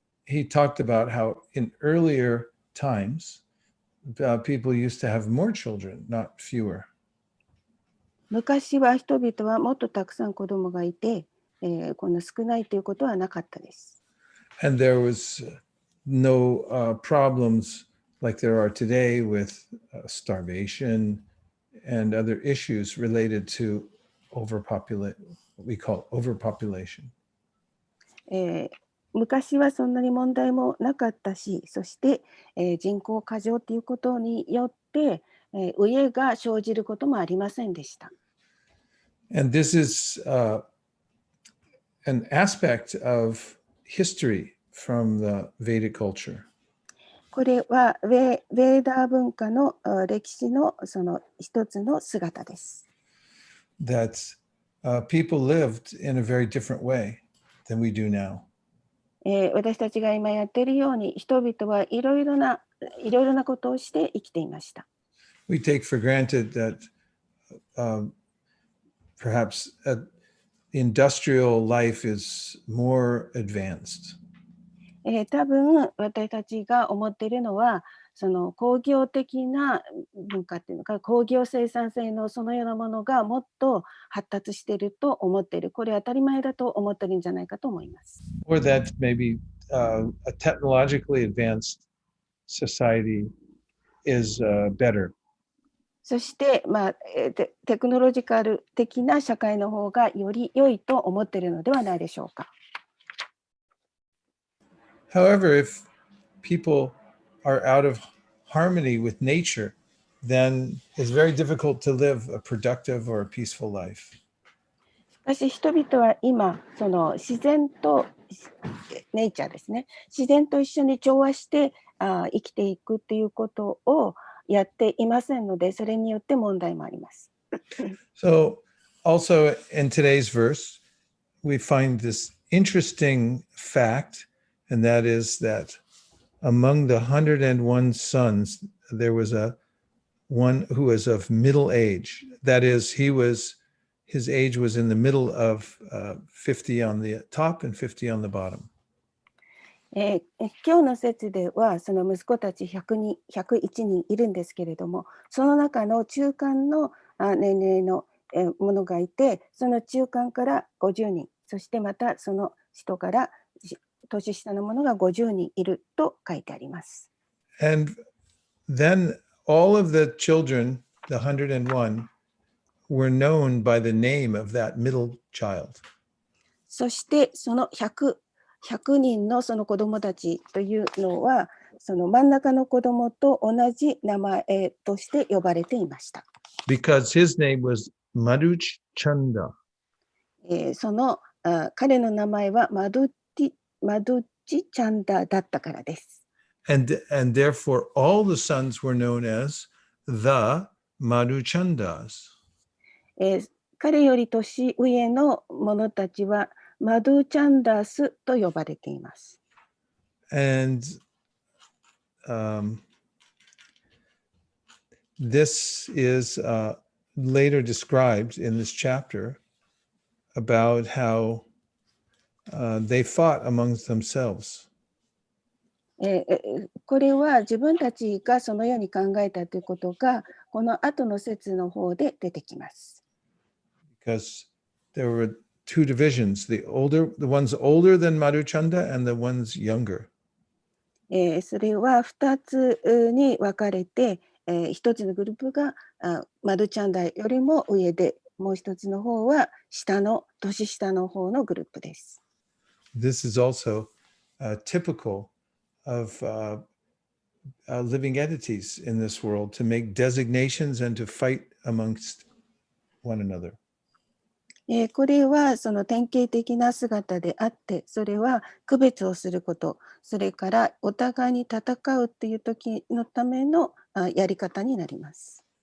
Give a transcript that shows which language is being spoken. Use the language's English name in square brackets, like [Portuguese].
[English] He talked about how in earlier times, people used to have more children, not fewer. [Japanese] 昔は人々はもっとたくさん子供がいて、こんな少ないということはなかったです。 [English] And there was no problems like there are today with starvation and other issues related to what we call overpopulation. [Japanese] 昔はそんなに問題もなかったし、そして、人口過剰ということによって、飢えが生じることもありませんでした。 [English] And this is an aspect of history from the Vedic culture. [Japanese] これはベーダー文化の歴史のその一つの姿です。 [English] That people lived in a very different way than we do now. [Japanese] 私たちが今やっているように人々はいろいろなことをして生きていました。 [English] We take for granted that perhaps industrial life is more advanced. [Japanese] 多分私たちが思っているのはその工業的な文化っていうのか工業生産性のそのようなものがもっと発達していると思っている。これは当たり前だと思っているんじゃないかと思います。 [English] Or that maybe a technologically advanced society is better. [Japanese] そして、テクノロジカル的な社会の方がより良いと思っているのではないでしょうか。 [English] However, if people are out of harmony with nature, then it's very difficult to live a productive or a peaceful life. [Japanese] しかし人々は今その自然とネイチャーですね、自然と一緒に調和して生きていくっていうことをやっていませんので、それによって問題もあります。 [English] So also in today's verse, we find this interesting fact, and that is that among the 101 sons, there was a one who was of middle age. That is, his age was in the middle of 50 on the top and 50 on the bottom. [Japanese] 今日の説ではその息子たち101人いるんですけれども、その中の中間の年齢のものがいて、その中間から50人、そしてまたその人から年下のものが50人いると書いてあります。 [English] And then all of the children, the 101, were known by the name of that middle child. [Japanese] そしてその100人のその子供たちというのは、その真ん中の子供と同じ名前として呼ばれていました。 [English] Because his name was Maduch Chanda. [Japanese] その彼の名前はマドッチチャンダだったからです。 [English] And therefore all the sons were known as the Madhuchandas. [Japanese] 彼より年上の者たちはマドゥチャンダースと呼ばれています。 [English] And this is later described in this chapter about how they fought amongst themselves. [Japanese] これは自分たちがそのように考えたということがこの後の説の方で出てきます。 [English] Because there were two divisions, the ones older than Madhuchanda and the ones younger. [Japanese] それは2つに分かれて、一つのグループがマドゥチャンダよりも上で、もう一つの方は年下の方のグループです。 [English] This is also typical of living entities in this world to make designations and to fight amongst one another. [Japanese] これはその典型的な姿であって、それは区別をすること、それからお互いに戦うっていう時のためのやり方になります。